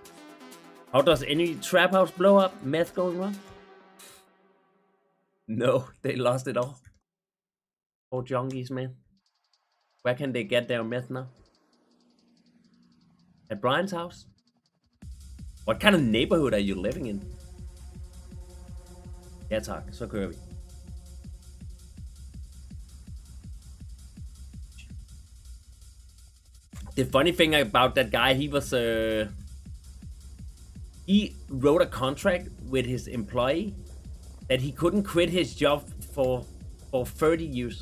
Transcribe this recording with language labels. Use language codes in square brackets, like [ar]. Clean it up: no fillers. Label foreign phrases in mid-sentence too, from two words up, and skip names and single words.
[en] How does any trap house blow up? Meth going wrong? No, they lost it all. Poor junkies, man. Where can they get their meth now? At Brian's house? What kind of neighborhood are you living in? [da] Ja tak, så kører vi. [en] The funny thing about that guy, he wrote a contract with his employee that he couldn't quit his job for 30 years.